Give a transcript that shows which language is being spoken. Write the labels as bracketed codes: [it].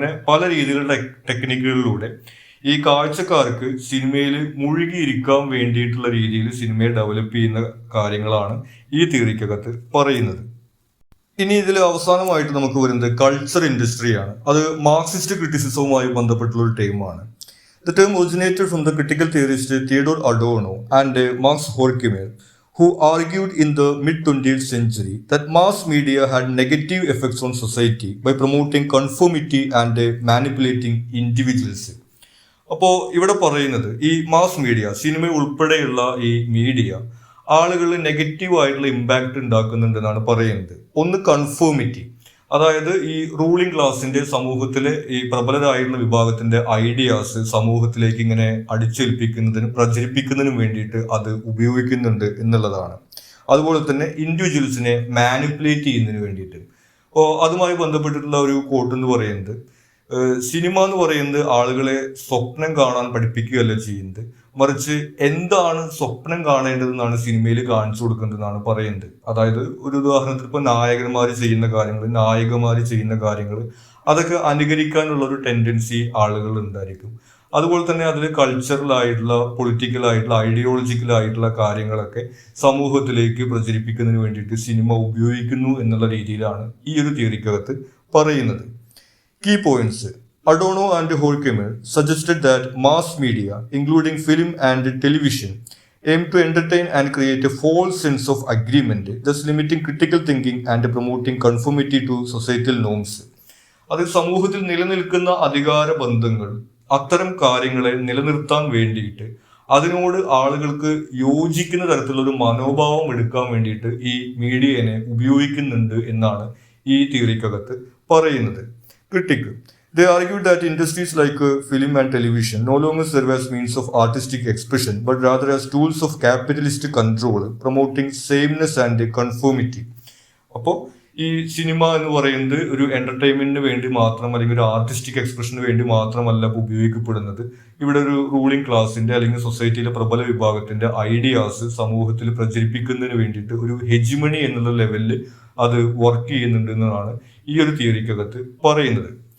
[ml] അങ്ങനെ പല രീതിയിലുള്ള ടെക്നിക്കുകളിലൂടെ ഈ കാഴ്ചക്കാർക്ക് സിനിമയിൽ മുഴുകിയിരിക്കാൻ വേണ്ടിയിട്ടുള്ള രീതിയിൽ സിനിമയെ ഡെവലപ്പ് ചെയ്യുന്ന കാര്യങ്ങളാണ് ഈ തിയറിക്കകത്ത് പറയുന്നത്. ഇനി ഇതിൽ അവസാനമായിട്ട് നമുക്ക് വരുന്നത് കൾച്ചർ ഇൻഡസ്ട്രിയാണ്. അത് മാർക്സിസ്റ്റ് ക്രിറ്റിസിസവുമായി ബന്ധപ്പെട്ടുള്ള ഒരു ടൈമാണ്. [en] The term originated from the critical theorist Theodore Adorno and Max Horkheimer, who argued in the mid-20th century that mass media had negative effects on society by promoting conformity and manipulating individuals. [ml] അപ്പോൾ ഇവിടെ പറയുന്നത് ഈ mass media, cinema ഉൾപ്പെടെയുള്ള ഈ media ആളുകളിൽ negative ആയിട്ടുള്ള impact ഉണ്ടാക്കുന്നുണ്ടെന്നാണ് പറയുന്നത്. ഒന്ന് കൺഫോമിറ്റി, അതായത് ഈ റൂളിംഗ് ക്ലാസിന്റെ സമൂഹത്തിലെ ഈ പ്രബലരായിട്ടുള്ള വിഭാഗത്തിന്റെ ഐഡിയാസ് സമൂഹത്തിലേക്ക് ഇങ്ങനെ അടിച്ചേൽപ്പിക്കുന്നതിനും പ്രചരിപ്പിക്കുന്നതിനും വേണ്ടിയിട്ട് അത് ഉപയോഗിക്കുന്നുണ്ട് എന്നുള്ളതാണ്. അതുപോലെ തന്നെ ഇൻഡിവിജ്വൽസിനെ മാനിപ്പുലേറ്റ് ചെയ്യുന്നതിന് വേണ്ടിയിട്ട്. അപ്പോൾ അതുമായി ബന്ധപ്പെട്ടിട്ടുള്ള ഒരു കോട്ട് എന്ന് പറയുന്നത്, സിനിമ എന്ന് പറയുന്നത് ആളുകളെ സ്വപ്നം കാണാൻ പഠിപ്പിക്കുകയല്ല ചെയ്യുന്നത്, മറിച്ച് എന്താണ് സ്വപ്നം കാണേണ്ടതെന്നാണ് സിനിമയിൽ കാണിച്ചു കൊടുക്കുന്നതെന്നാണ് പറയുന്നത്. അതായത് ഒരു ഉദാഹരണത്തിൽ ഇപ്പോൾ നായകന്മാർ ചെയ്യുന്ന കാര്യങ്ങൾ, നായികമാർ ചെയ്യുന്ന കാര്യങ്ങൾ, അതൊക്കെ അനുകരിക്കാനുള്ള ഒരു ടെൻഡൻസി ആളുകൾ ഉണ്ടായിരിക്കും. അതുപോലെ തന്നെ അതിൽ കൾച്ചറലായിട്ടുള്ള, പൊളിറ്റിക്കലായിട്ടുള്ള, ഐഡിയോളജിക്കലായിട്ടുള്ള കാര്യങ്ങളൊക്കെ സമൂഹത്തിലേക്ക് പ്രചരിപ്പിക്കുന്നതിന് വേണ്ടിയിട്ട് സിനിമ ഉപയോഗിക്കുന്നു എന്നുള്ള രീതിയിലാണ് ഈ ഒരു തിയറിക്കകത്ത് പറയുന്നത്. [en] Key points. Adorno and Horkheimer suggested that mass media, including film and television, aim to entertain and create a false sense of agreement, thus limiting critical thinking and promoting conformity to societal norms. [ml] അത് സമൂഹത്തിൽ നിലനിൽക്കുന്ന അധികാര ബന്ധങ്ങൾ, അത്തരം കാര്യങ്ങളെ നിലനിർത്താൻ വേണ്ടിയിട്ട് അതിനോട് ആളുകൾക്ക് യോജിക്കുന്ന തരത്തിലുള്ള ഒരു മനോഭാവം എടുക്കാൻ വേണ്ടിയിട്ട് ഈ മീഡിയനെ ഉപയോഗിക്കുന്നുണ്ട് എന്നാണ് ഈ തിയറിക്കകത്ത് പറയുന്നത്. [en] Critic. They argued that industries like film and television no longer serve as means of artistic expression, but rather as tools of capitalist control, promoting sameness and conformity. [ml] അപ്പോൾ ഈ സിനിമ എന്ന് പറയുന്നത് ഒരു എന്റർടൈൻമെന്റിന് വേണ്ടി മാത്രം, അല്ലെങ്കിൽ ഒരു ആർട്ടിസ്റ്റിക് എക്സ്പ്രഷന് വേണ്ടി മാത്രമല്ല ഉപയോഗിക്കപ്പെടുന്നത്. ഇവിടെ ഒരു റൂളിംഗ് ക്ലാസിന്റെ അല്ലെങ്കിൽ സൊസൈറ്റിയിലെ പ്രബല വിഭാഗത്തിന്റെ ഐഡിയാസ് സമൂഹത്തിൽ പ്രചരിപ്പിക്കുന്നതിന് വേണ്ടിയിട്ട് ഒരു ഹെജിമണി എന്നുള്ള ലെവലിൽ അത് വർക്ക് ചെയ്യുന്നുണ്ട് എന്നതാണ് ഈ ഒരു തിയറിക്കകത്ത് പറയുന്നത്.